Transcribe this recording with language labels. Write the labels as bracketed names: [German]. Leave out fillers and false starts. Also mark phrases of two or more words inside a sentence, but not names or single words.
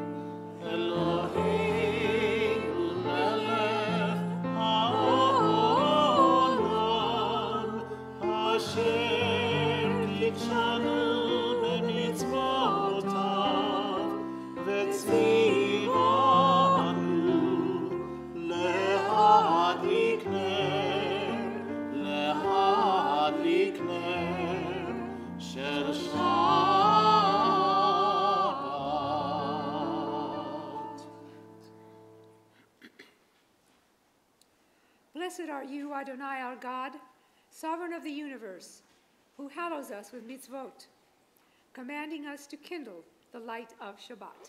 [Hebrew] אלוהינו מלך העולם, אשר קדשנו במצוותיו, וצוונו להדליק נר, להדליק נר של שבת. [English] Blessed are you, Adonai, our God, sovereign of the universe, who hallows us with mitzvot, commanding us to kindle the light of Shabbat.